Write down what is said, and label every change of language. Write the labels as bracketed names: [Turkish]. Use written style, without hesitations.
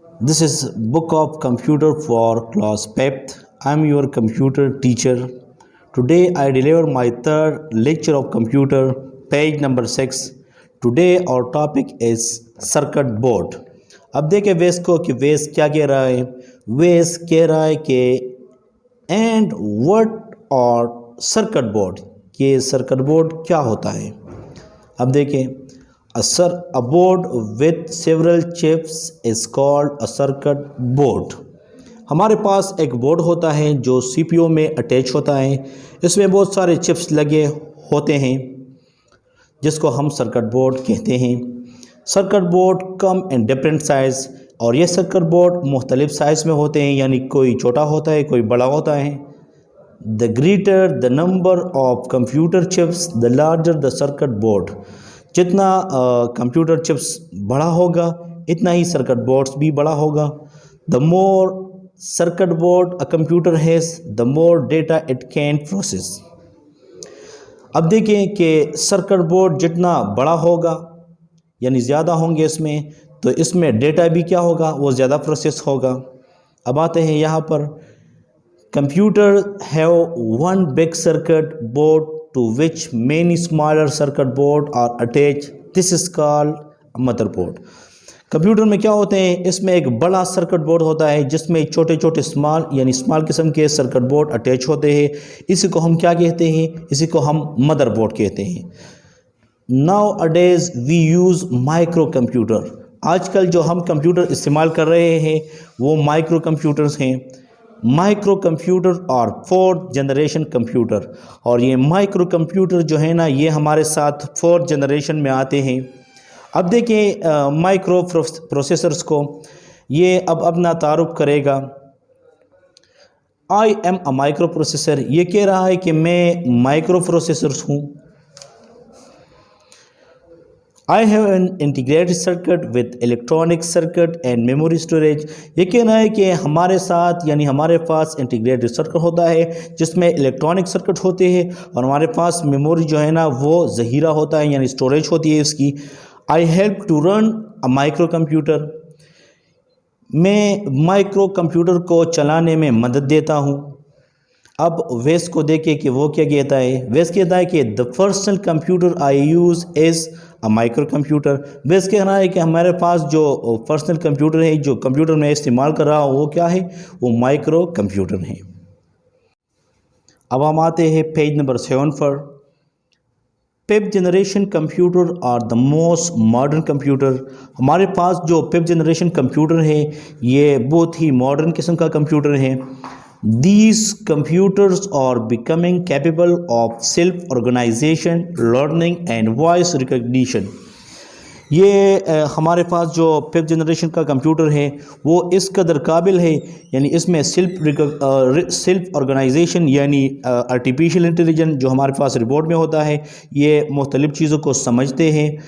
[English] This is book of computer for class 5th. I am your computer teacher. Today I deliver my third lecture of computer, page number 6. Today our topic is circuit board. [Urdu] اب دیکھیں ویس کو کہ ویس کیا کہہ رہا ہے. ویس کہہ رہا ہے کہ [English] and what [Urdu] اور سرکٹ بورڈ، یہ سرکٹ بورڈ کیا ہوتا ہے. اب دیکھیں [English] a board with several chips is called a circuit board. [Urdu] ہمارے پاس ایک بورڈ ہوتا ہے جو سی پی یو میں اٹیچ ہوتا ہے. اس میں بہت سارے چپس لگے ہوتے ہیں جس کو ہم سرکٹ بورڈ کہتے ہیں. [English] circuit board come in different size, [Urdu] اور یہ سرکٹ بورڈ مختلف سائز میں ہوتے ہیں، یعنی کوئی چھوٹا ہوتا ہے کوئی بڑا ہوتا ہے. [English] The greater the number of computer chips, the larger the circuit board. [Urdu] جتنا کمپیوٹر چپس بڑا ہوگا اتنا ہی سرکٹ بورڈز بھی بڑا ہوگا. [English] The more circuit board a computer has, the more data it can process. [Urdu] اب دیکھیں کہ سرکٹ بورڈ جتنا بڑا ہوگا یعنی زیادہ ہوں گے اس میں، تو اس میں ڈیٹا بھی کیا ہوگا، وہ زیادہ پروسیس ہوگا. اب آتے ہیں یہاں پر [English] computer have one big circuit board to which many smaller circuit board are attached. This is called a motherboard. [Urdu] Computer میں کیا ہوتے ہیں، اس میں ایک بڑا سرکٹ بورڈ ہوتا ہے جس میں چھوٹے چھوٹے اسمال قسم کے سرکٹ بورڈ اٹیچ ہوتے ہیں. اسی کو ہم کیا کہتے ہیں، اسی کو ہم مدر بورڈ کہتے ہیں. [English] Nowadays we use micro computer. [Urdu] آج کل جو ہم کمپیوٹر استعمال کر رہے ہیں وہ مائکرو کمپیوٹرز ہیں. مائکرو کمپیوٹر اور 4th جنریشن کمپیوٹر، اور یہ مائکرو کمپیوٹر جو ہے نا یہ ہمارے ساتھ 4th جنریشن میں آتے ہیں. اب دیکھیں مائکرو پروسیسرز کو، یہ اب اپنا تعارف کرے گا. [English] I am a micro processor, [Urdu] یہ کہہ رہا ہے کہ میں مائکرو پروسیسرز ہوں. [English] I have an integrated circuit with electronic circuit and memory storage. [Urdu] یہ کہنا ہے کہ ہمارے ساتھ یعنی ہمارے پاس انٹیگریٹڈ سرکٹ ہوتا ہے جس میں الیکٹرانک سرکٹ ہوتے ہیں، اور ہمارے پاس میموری جو ہے نا وہ ذخیرہ ہوتا ہے یعنی اسٹوریج ہوتی ہے اس کی. [English] I help to run a micro computer. [Urdu] میں مائکرو کمپیوٹر کو چلانے میں مدد دیتا ہوں. اب ویس کو دیکھیں کہ وہ کیا کہتا ہے. ویس کہتا ہے کہ [English] the personal computer I use is a micro computer. [Urdu] ویس کہنا ہے کہ ہمارے پاس جو پرسنل کمپیوٹر ہے، جو کمپیوٹر میں استعمال کر رہا ہوں، وہ کیا ہے، وہ مائکرو کمپیوٹر ہے. اب ہم آتے ہیں page number 7 per. [English] 5th generation computer are the most modern computer. [Urdu] ہمارے پاس جو 5th جنریشن کمپیوٹر ہے یہ بہت ہی ماڈرن قسم کا کمپیوٹر ہے. [English] These computers are becoming capable of self-organization, learning and voice recognition. [Urdu] یہ ہمارے پاس جو 5th جنریشن کا کمپیوٹر ہے وہ اس قدر قابل ہے، یعنی اس میں سیلف آرگنائزیشن یعنی آرٹیفیشیل انٹیلیجنس جو ہمارے پاس رپورٹ میں ہوتا ہے، یہ مختلف چیزوں کو سمجھتے ہیں.